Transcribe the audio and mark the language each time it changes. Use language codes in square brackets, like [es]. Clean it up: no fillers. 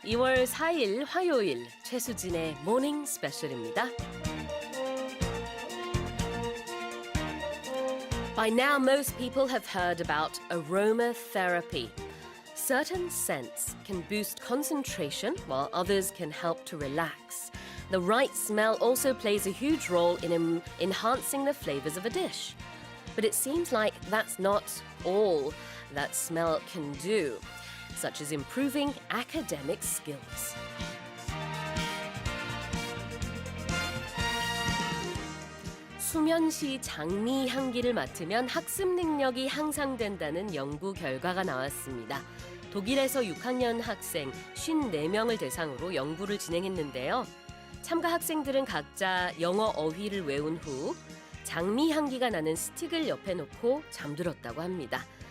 [ko] 2월 4일 화요일 최수진의 Morning Special입니다. [en] By now, most people have heard about aromatherapy. Certain scents can boost concentration, while others can help to relax. The right smell also plays a huge role in enhancing the flavors of a dish. But it seems like that's not all that smell can do, such as improving academic skills. [ko] 수면시 장미 향기를 맡으면 학습 능력이 향상된다는 연구 결과가 나왔습니다. 독일에서 6학년 학생 54명을 대상으로 연구를 진행했는데요. 참가 학생들은 각자 영어 어휘를 외운 후 장미 향기가 나는 스틱을 옆에 놓고 잠들었다고 합니다.